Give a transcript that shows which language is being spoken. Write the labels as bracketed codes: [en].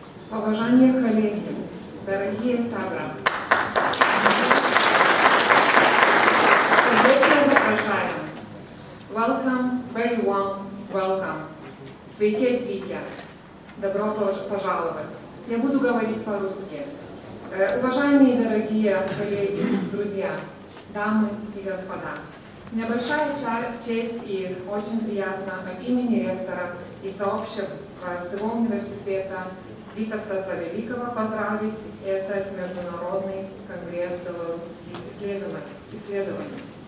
[ru] Уважаемые коллеги, дорогие собратья, сердечно запрошаем. [en] Welcome, very warm welcome. [lt] Sveiki atvykę. [ru] Добро пожаловать. Я буду говорить по-русски. Уважаемые дорогие коллеги, друзья, дамы и господа, мне большая честь и очень приятно от имени ректора и сообщества всего университета Витовта Великого поздравить этот международный конгресс белорусских исследований.